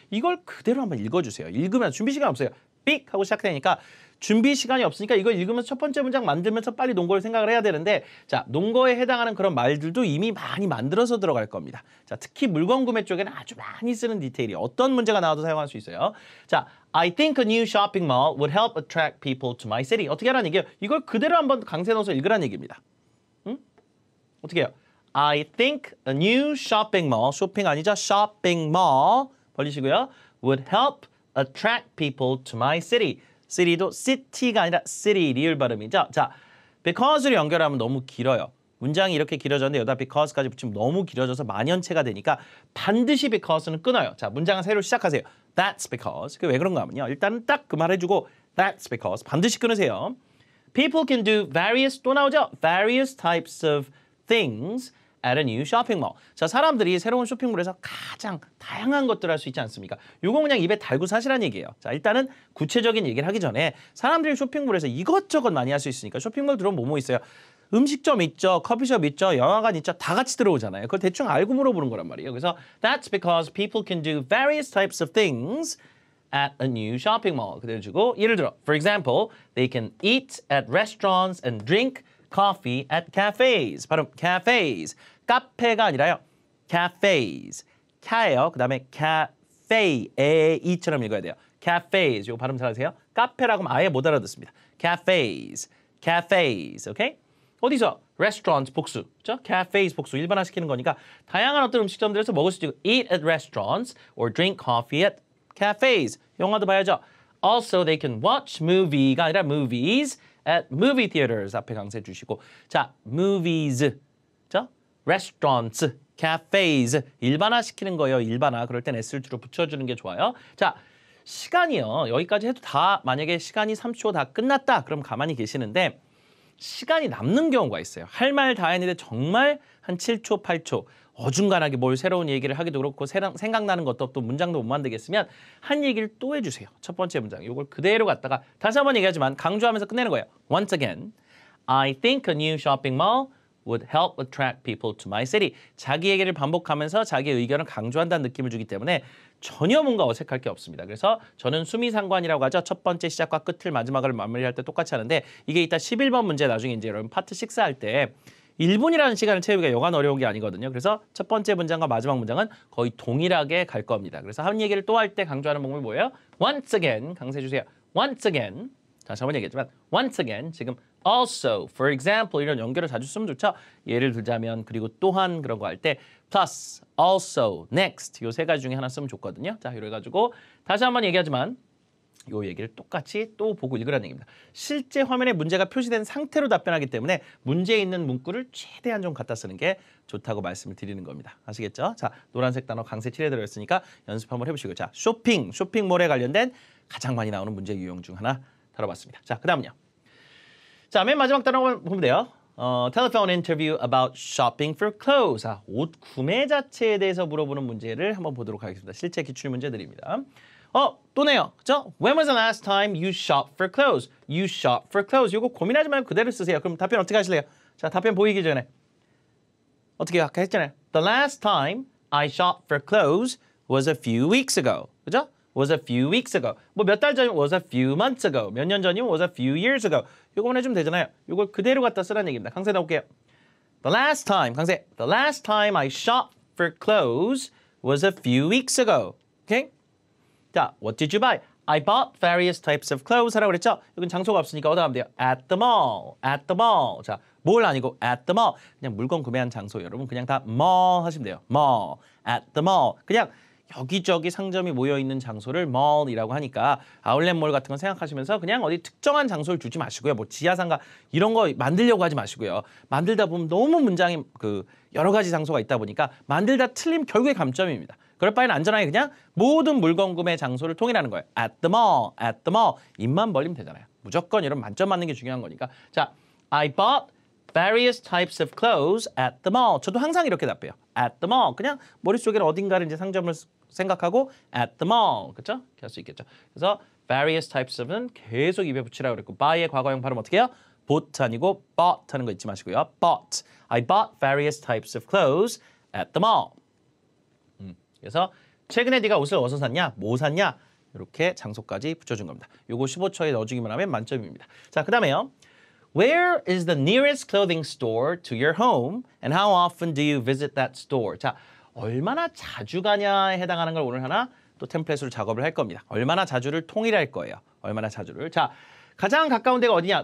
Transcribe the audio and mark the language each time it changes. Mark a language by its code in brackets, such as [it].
[ko] 이걸 그대로 한번 읽어주세요. 읽으면 준비 시간 없어요. 삑 하고 시작되니까 준비 시간이 없으니까 이걸 읽으면서 첫 번째 문장 만들면서 빨리 논거를 생각을 해야 되는데 자, 논거에 해당하는 그런 말들도 이미 많이 만들어서 들어갈 겁니다. 자, 특히 물건 구매 쪽에는 아주 많이 쓰는 디테일이 어떤 문제가 나와도 사용할 수 있어요. [en] 자, I think a new shopping mall would help attract people to my city. [ko] 어떻게 하라는 얘기예요? 이걸 그대로 한번 강세 넣어서 읽으라는 얘기입니다. 응? 어떻게 해요? [en] I think a new shopping mall, [ko] 쇼핑 아니죠? [en] shopping mall [ko] 벌리시고요. [en] would help attract people to my city. [ko] city도 city가 아니라 city 리을 발음이죠. 자, because를 연결하면 너무 길어요. 문장이 이렇게 길어졌는데 여기다 because까지 붙이면 너무 길어져서 만연체가 되니까 반드시 because는 끊어요. 자, 문장을 새로 시작하세요. [en] That's because. [ko] 그게 왜 그런가 하면요. 일단은 딱 그 말 해주고 [en] That's because. [ko] 반드시 끊으세요. [en] People can do various, [ko] 또 나오죠? [en] Various types of things at a new shopping mall. [ko] 자, 사람들이 새로운 쇼핑몰에서 가장 다양한 것들을 할 수 있지 않습니까? 요거 그냥 입에 달고 사시라는 얘기예요. 자, 일단은 구체적인 얘기를 하기 전에 사람들이 쇼핑몰에서 이것저것 많이 할 수 있으니까 쇼핑몰 들어오면 뭐뭐 있어요? 음식점 있죠, 커피숍 있죠, 영화관 있죠, 다 같이 들어오잖아요. 그걸 대충 알고 물어보는 거란 말이에요. [en] 그래서 that's because people can do various types of things at a new shopping mall. [ko] 그대로 주고 예를 들어, [en] for example, they can eat at restaurants and drink coffee at cafes. [ko] 발음 cafes. 카페가 아니라요. cafes. 카예요. 그 다음에 cafe. 에이처럼 읽어야 돼요. cafes. 이거 발음 잘하세요? 카페라고 하면 아예 못 알아듣습니다. cafes. cafes. 오케이? 어디서? restaurants 복수. 그렇죠? cafes 복수. 일반화시키는 거니까 다양한 어떤 음식점들에서 먹을 수 있고 [en] eat at restaurants or drink coffee at cafes. [ko] 영화도 봐야죠. [en] Also, they can watch movie [ko] 가 아니라 [en] movies at movie theaters. [ko] 앞에 강세 주시고 자, movies. 그렇죠? restaurants, cafes. 일반화시키는 거예요. 일반화. 그럴 땐 s를 주로 붙여주는 게 좋아요. 자, 시간이요. 여기까지 해도 다 만약에 시간이 30초 다 끝났다. 그럼 가만히 계시는데 시간이 남는 경우가 있어요. 할 말 다 했는데 정말 한 7초, 8초 어중간하게 뭘 새로운 얘기를 하기도 그렇고 생각나는 것도 또 문장도 못 만들겠으면 한 얘기를 또 해주세요. 첫 번째 문장. 이걸 그대로 갖다가 다시 한번 얘기하지만 강조하면서 끝내는 거예요. [en] Once again, I think a new shopping mall would help attract people to my city. [ko] 자기 얘기를 반복하면서 자기의 의견을 강조한다는 느낌을 주기 때문에 전혀 뭔가 어색할 게 없습니다. 그래서 저는 수미상관이라고 하죠. 첫 번째 시작과 끝을 마지막을 마무리할 때 똑같이 하는데 이게 이따 11번 문제 나중에 이제 여러분 파트 6 할 때 1분이라는 시간을 채우기가 여간 어려운 게 아니거든요. 그래서 첫 번째 문장과 마지막 문장은 거의 동일하게 갈 겁니다. 그래서 한 얘기를 또 할 때 강조하는 방법이 뭐예요? [en] Once again [ko] 강세 주세요. Once again. 다시 한번 얘기했지만 once again 지금 also, for example 이런 연결을 자주 쓰면 좋죠. 예를 들자면 그리고 또한 그런 거 할 때 plus, also, next 요 세 가지 중에 하나 쓰면 좋거든요. 자, 이래가지고 다시 한번 얘기하지만 요 얘기를 똑같이 또 보고 읽으라는 얘기입니다. 실제 화면에 문제가 표시된 상태로 답변하기 때문에 문제에 있는 문구를 최대한 좀 갖다 쓰는 게 좋다고 말씀을 드리는 겁니다. 아시겠죠? 자, 노란색 단어 강세 7에 들어있으니까 연습 한번 해보시고요. 자, 쇼핑몰에 관련된 가장 많이 나오는 문제 유형 중 하나 다뤄봤습니다. 자, 그 다음은요. 자, 맨 마지막 단어 보면 돼요. [en] Telephone interview about shopping for clothes. [ko] 자, 옷 구매 자체에 대해서 물어보는 문제를 한번 보도록 하겠습니다. 실제 기출 문제들입니다. 또네요. 그죠? [en] When was the last time you shopped for clothes? You shop for clothes. [ko] 이거 고민하지 말고 그대로 쓰세요. 그럼 답변 어떻게 하실래요? 자, 답변 보이기 전에. 어떻게 아까 했잖아요. [en] The last time I shopped for clothes was a few weeks ago. [ko] 그죠? [en] was a few weeks ago. [ko] 뭐 몇 달 전이면 [en] was a few months ago. [ko] 몇 년 전이면 [en] was a few years ago. [ko] 이거만 해주면 되잖아요. 이걸 그대로 갖다 쓰라는 얘기입니다. 강세 나올게요. [en] The last time, [ko] 강세. [en] The last time I shopped for clothes was a few weeks ago. Okay? 자, what did you buy? I bought various types of clothes [ko] 하라고 그랬죠? 여긴 장소가 없으니까 어디다 하면 돼요? [en] At the mall. At the mall. [ko] 자, 뭘 아니고 at the mall. 그냥 물건 구매한 장소 여러분 그냥 다 mall 하시면 돼요. [en] mall. At the mall. [ko] 그냥 여기저기 상점이 모여있는 장소를 mall이라고 하니까 아울렛몰 같은 거 생각하시면서 그냥 어디 특정한 장소를 주지 마시고요. 뭐 지하상가 이런 거 만들려고 하지 마시고요. 만들다 보면 너무 문장이 여러 가지 장소가 있다 보니까 만들다 틀리면 결국에 감점입니다. 그럴 바에는 안전하게 그냥 모든 물건 구매 장소를 통일하는 거예요. [en] At the mall, [ko] 입만 벌리면 되잖아요. 무조건 이런 만점 맞는 게 중요한 거니까. 자, [en] I bought various types of clothes at the mall. [ko] 저도 항상 이렇게 답해요. [en] at the mall. [ko] 그냥 머릿속에 어딘가를 이제 상점을 생각하고 at the mall. 그렇죠? 이렇게 할 수 있겠죠. 그래서 various types of은 계속 입에 붙이라고 그랬고 by의 과거형 발음 어떻게 해요? bought 아니고 bought 하는 거 잊지 마시고요. [en] bought. I bought various types of clothes at the mall. [ko] 그래서 최근에 네가 옷을 어디서 샀냐? 뭐 샀냐? 이렇게 장소까지 붙여준 겁니다. 요거 15초에 넣어주기만 하면 만점입니다. 자, 그 다음에요. [en] Where is the nearest clothing store to your home and how often do you visit that store? [ko] 자, 얼마나 자주 가냐에 해당하는 걸 오늘 하나 또 템플릿으로 작업을 할 겁니다. 얼마나 자주를 통일할 거예요. 얼마나 자주를. 자, 가장 가까운 데가 어디냐?